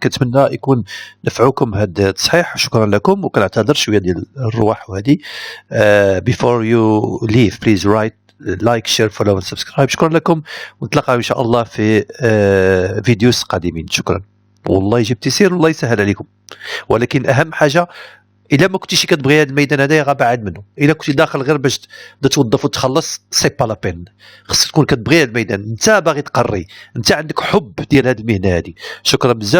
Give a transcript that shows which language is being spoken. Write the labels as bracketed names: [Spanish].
[Arabic] كنتمنى يكون نفعوكم هذا التصحيح. شكرا لكم، وكنعتذر شويه ديال الرواح وهذه. [English] Before you leave please write like share follow and subscribe. [Arabic] شكرا لكم، ونتلاقاو ان شاء الله في فيديوز قادمين. شكرا، والله جبت يسير والله يسهل عليكم. ولكن اهم حاجه، الا ما كنتيش كتبغي هذا الميدان هذا غا بعد منه. الا كنتي داخل غير باش توظف وتخلص [French] سي با لا بين. [Arabic] خصك تكون كتبغي هذا الميدان، انت باغي تقري، انت عندك حب ديال هذه المهنه هذه. شكرا بزاف،